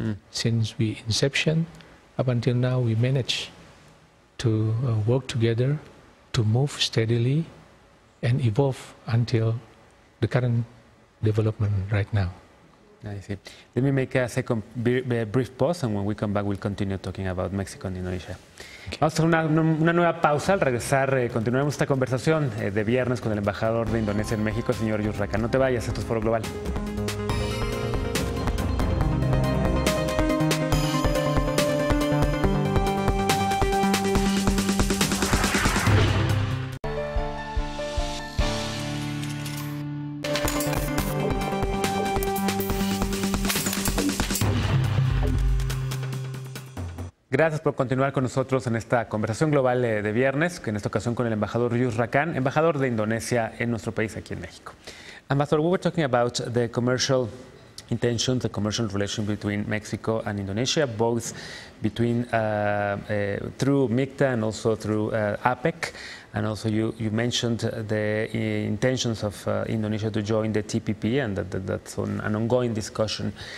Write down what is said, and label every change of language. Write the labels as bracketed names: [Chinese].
[English] Since we inception, up until now, we managed to work together, to move steadily and evolve until the current development right now. I see. Let me make a second brief pause, and when we come back, we'll continue talking about Mexico and Indonesia. Okay. [Spanish] Vamos a hacer una nueva pausa. Al regresar, continuaremos esta conversación de viernes con el embajador de Indonesia en México, señor Yusra Khan. No te vayas, esto es Foro Global. gracias por continuar con nosotros en esta conversación global de viernes, que en esta ocasión con el embajador Yusra Khan, embajador de Indonesia en nuestro país aquí en México. [English] Ambassador, we were talking about the commercial intentions, the commercial relation between Mexico and Indonesia, both between through MICTA and also through APEC. And also you mentioned the intentions of Indonesia to join the TPP, and that's an ongoing discussion.